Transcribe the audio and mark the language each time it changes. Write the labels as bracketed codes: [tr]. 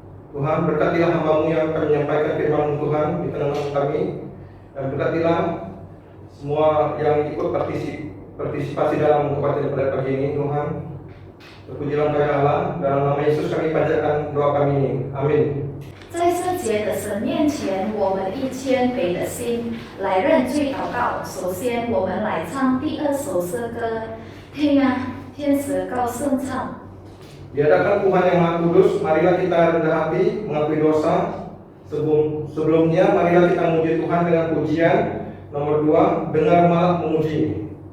[id] Tuhan, berkatilah hamba-Mu yang akan menyampaikan firman Tuhan di tengah-tengah kami, dan berkatilah semua yang ikut partisipasi dalam kebaktian pada pagi ini Tuhan. Terpujilah Engkau Allah, dalam nama Yesus kami panjatkan doa kami ini. Amin. [zh] 在圣洁的神面前，我们以谦卑的心来认罪祷告。首先，我们来唱第2首诗歌，听啊，天使高声唱。 [id] Di hadapan Tuhan yang Maha Kudus, marilah kita rendah hati mengakui dosa. Sebelumnya, marilah kita memuji Tuhan dengan pujian. Nomor 2, dengar malah memuji.